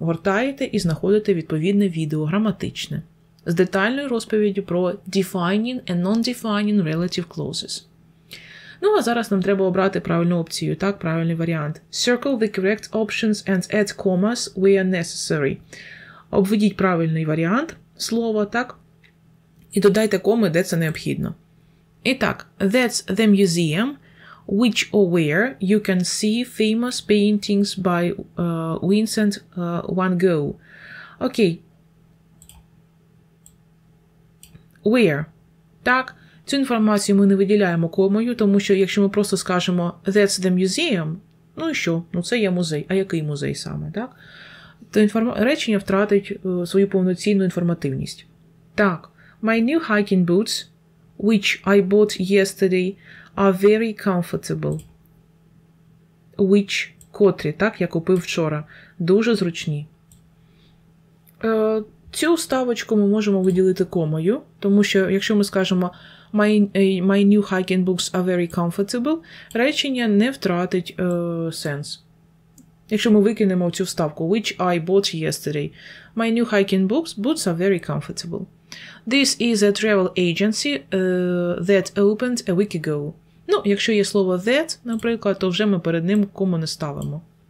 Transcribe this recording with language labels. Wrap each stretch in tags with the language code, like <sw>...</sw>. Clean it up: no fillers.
<uk>Гортаєте і знаходите відповідне відео граматичне з детальною розповіддю про defining and non-defining relative clauses. Ну, а зараз нам треба обрати правильну опцію, так, правильний варіант.</uk> <en>Circle the correct options and add commas where necessary.</en> <uk>Обведіть правильний варіант слова, так, і додайте коми, де це необхідно. І так,</uk> <en>that's the museum which or where you can see famous paintings by Vincent van Gogh.</en> <uk>Окей.</uk> <en>Where.</en> <uk>Так, цю інформацію ми не виділяємо комою, тому що якщо ми просто скажемо</uk> <en>that's the museum,</en> <uk>ну і що? Ну це є музей. А який музей саме, так? То речення втратить свою повноцінну інформативність. Так,</uk> <en>my new hiking boots, which I bought yesterday, are very comfortable.</en> <uk>Which, котрі, так, я купив вчора, дуже зручні. Цю вставочку ми можемо виділити комою, тому що якщо ми скажемо</uk> <en>my new hiking boots are very comfortable,</en> <uk>речення не втратить сенс. Якщо ми викинемо цю вставку</uk> <en>which I bought yesterday, my new hiking boots are very comfortable. This is a travel agency that opened a week ago.</en> <uk>Ну, якщо є слово that, наприклад, то вже ми перед ним кому не ставимо.</uk>